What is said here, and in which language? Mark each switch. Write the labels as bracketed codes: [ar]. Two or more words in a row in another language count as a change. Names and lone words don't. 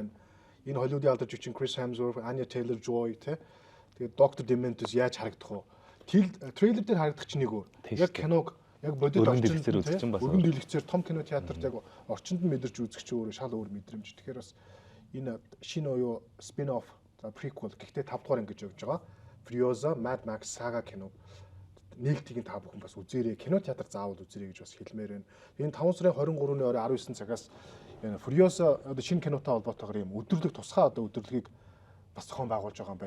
[mn] Энэ Hollywood-ийн алдар жүжигчин Chris Hemsworth, Anya Taylor-Joy те. Тэгээд Dr. Dementus яаж харагдах вэ? Трейлер дээр харагдах чинь нэг өөр. Яг киног яг бодит орчинд өргөн дэлгэцээр том кино театрт яг орчинд нь мэдэрч үзэх чинь өөрөө шал өөр мэдрэмж. Тэгэхээр бас энэ шинэ оюу [en] spin-off, prequel [mn] гэхдээ 5 дугаар ингэж явж байгаа. Furiosa, Mad Max Saga кино нээлтийг та бүхэн бас үзээрэй. Кино театр заавал үзээрэй гэж бас хэлмээр байна. Энэ 5 сарын 23-ны орой 19 цагаас Furiosa одоо шинэ кинотой холбоотойгоор юм өдөрлөг тусгай одоо өдөрлөгийг бас зохион байгуулж байгаа юм байна.